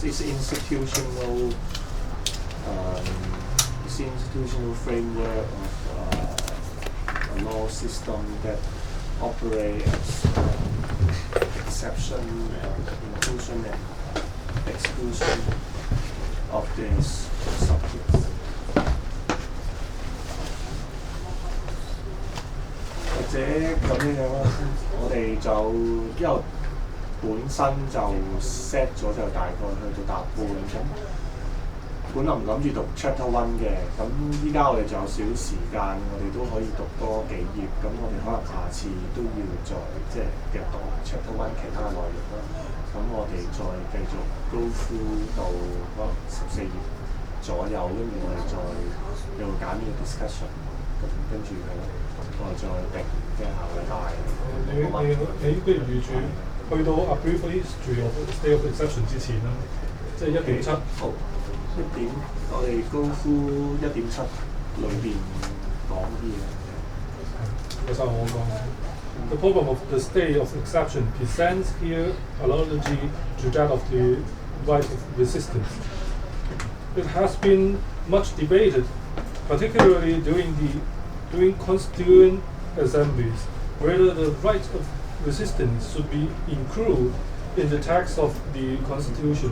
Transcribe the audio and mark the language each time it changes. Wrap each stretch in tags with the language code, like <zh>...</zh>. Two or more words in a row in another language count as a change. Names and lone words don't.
<en>It's institutional framework of a law system that operates exception, inclusion and exclusion of these subjects.</en> <yue>或者咁樣啦，我哋就因為本身就 set 咗就大概去到答半咁。本本諗住讀 Chapter 1嘅，咁依家我哋仲有少少時間，我哋都可以讀多幾頁，咁我哋可能下次都要再即係繼續讀 Chapter 1其他嘅內容啦。咁我哋再繼續</yue> <en>go through</en> <yue>到可能14頁左右，跟住我哋再有個簡短嘅 discussion， 咁跟住我哋再定即係下個禮拜。你不如預住去到</yue> <en>a brief history of state of exception</en> <yue>之前啦，即係1.7。好，1點我哋</yue> <en>go through</en> <yue>1.7 裏邊講啲嘢。其實我講。</yue> <en>The problem of the state of exception presents here analogy to that of the right of resistance. It has been much debated, particularly during constituent assemblies, whether the right of resistance should be included in the text of the constitution.</en>